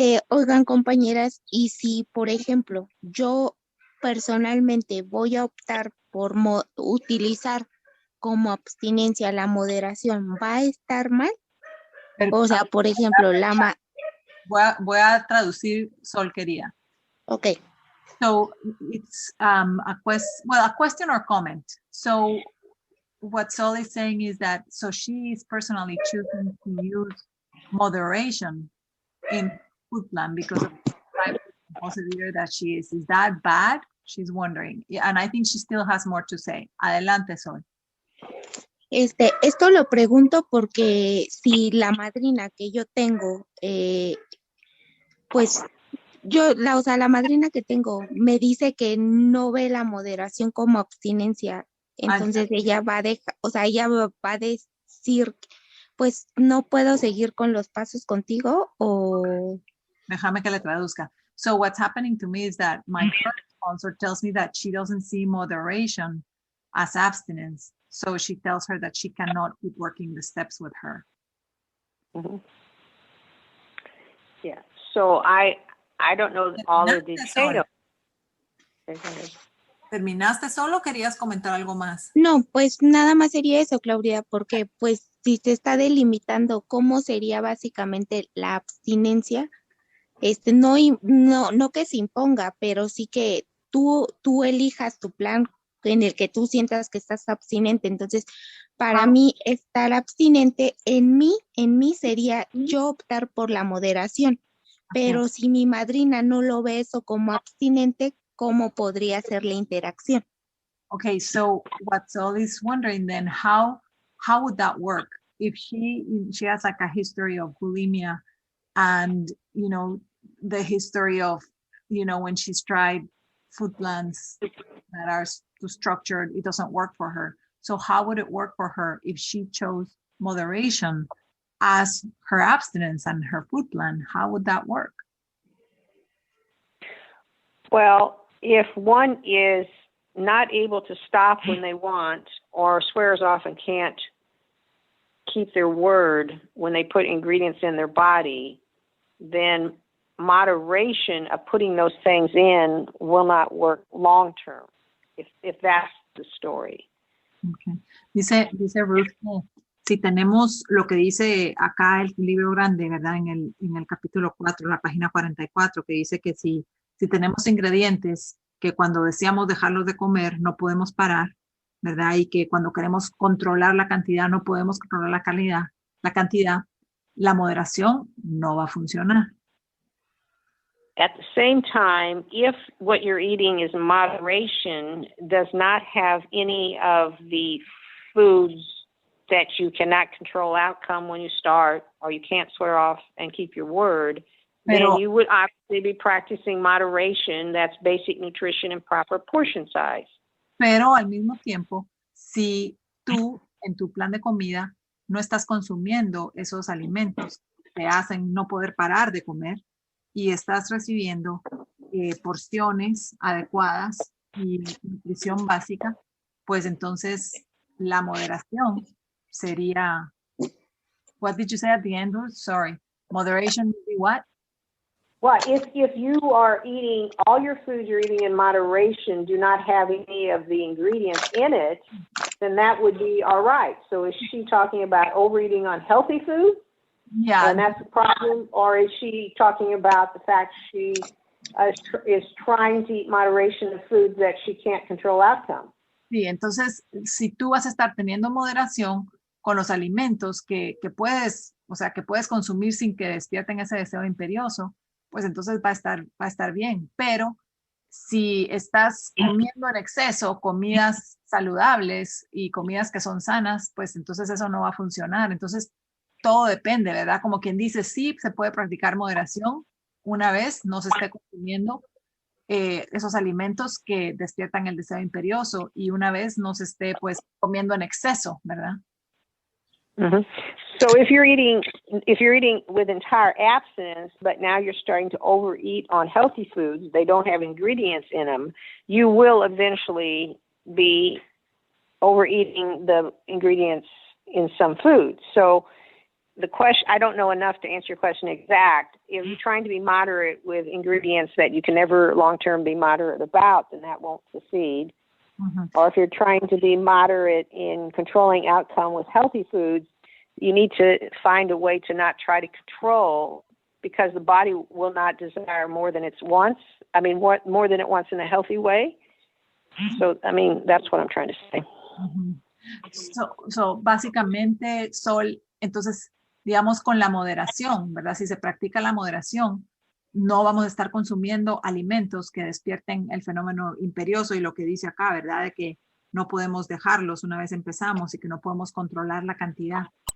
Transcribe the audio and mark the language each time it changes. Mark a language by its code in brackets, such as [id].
[es] Oigan, compañeras, y si, por ejemplo, yo personalmente voy a optar por utilizar como abstinencia la moderación, ¿va a estar mal? O sea, por ejemplo, Voy a traducir, Sol quería. [en] Okay. So it's a question or comment. So what Sol is saying is that she is personally choosing to use moderation in food plan because of the type of leader that she is. Is that bad? She's wondering. Yeah, and I think she still has more to say. [es] Adelante, Sol. Esto lo pregunto porque si la madrina que yo tengo, pues la madrina que tengo me dice que no ve la moderación como abstinencia, entonces ella va a decir, pues no puedo seguir con los pasos contigo o... Déjame que le traduzca. [en] So what's happening to me is that my current sponsor tells me that she doesn't see moderation as abstinence. So she tells her that she cannot keep working the steps with her. Mm-hmm. Yeah. So I don't know all the details. [es] ¿Terminaste solo o querías comentar algo más? No, pues nada más sería eso, Claudia, porque pues si se está delimitando cómo sería básicamente la abstinencia, no que se imponga, pero sí que tú elijas tu plan en el que tú sientas que estás abstinente. Entonces, para mí, estar abstinente en mí sería yo optar por la moderación. Pero si mi madrina no lo ve eso como abstinente, ¿cómo podría ser la interacción? [en] Okay, so what Sol is wondering then, how would that work if she has like a history of bulimia and, the history of, when she's tried food plans that are too structured, it doesn't work for her. So how would it work for her if she chose moderation as her abstinence and her food plan? How would that work? Well, if one is not able to stop when they want or swears off and can't keep their word when they put ingredients in their body, then moderation of putting those things in will not work long term, if that's the story. Okay. [es] Dice Ruth que si tenemos lo que dice acá el libro grande, ¿verdad? En el capítulo 4, la página 44, que dice que si tenemos ingredientes que cuando deseamos dejarlos de comer no podemos parar, ¿verdad? Y que cuando queremos controlar la cantidad no podemos controlar la cantidad, la moderación no va a funcionar. [en] At the same time, if what you're eating is moderation, does not have any of the foods that you cannot control outcome when you start, or you can't swear off and keep your word, then you would obviously be practicing moderation. That's basic nutrition and proper portion size. [es] Pero al mismo tiempo, si tú en tu plan de comida no estás consumiendo esos alimentos que te hacen no poder parar de comer y estás recibiendo porciones adecuadas y nutrición básica, pues entonces la moderación sería... [en] What did you say at the end, Ruth? Sorry. Moderation would be what? Well, if you are eating, all your foods you're eating in moderation do not have any of the ingredients in it, then that would be all right. So is she talking about overeating on healthy food? Yeah. And that's the problem? Or is she talking about the fact she is trying to eat moderation of foods that she can't control outcome? [es] Sí, entonces, si tú vas a estar teniendo moderación con los alimentos que puedes, o sea, que puedes consumir sin que despierten ese deseo imperioso, pues entonces va a estar bien. Pero si estás comiendo en exceso comidas saludables y comidas que son sanas, pues entonces eso no va a funcionar. Entonces, todo depende, ¿verdad? Como quien dice, sí, se puede practicar moderación una vez no se esté consumiendo esos alimentos que despiertan el deseo imperioso y una vez no se esté pues comiendo en exceso, ¿verdad? Mm-hmm. [en] So if you're eating with entire abstinence, but now you're starting to overeat on healthy foods, they don't have ingredients in them, you will eventually be overeating the ingredients in some foods. So the question, I don't know enough to answer your question exact. If you're trying to be moderate with ingredients that you can never long-term be moderate about, then that won't succeed. Mm-hmm. Or if you're trying to be moderate in controlling outcome with healthy foods, you need to find a way to not try to control, because the body will not desire more than it wants. I mean, more than it wants in a healthy way. So, I mean, that's what I'm trying to say. Mm-hmm. [es] So, básicamente, Sol, entonces, digamos, con la moderación, ¿verdad? Si se practica la moderación, no vamos a estar consumiendo alimentos que despierten el fenómeno imperioso y lo que dice acá, ¿verdad? De que no podemos dejarlos una vez empezamos y que no podemos controlar la cantidad.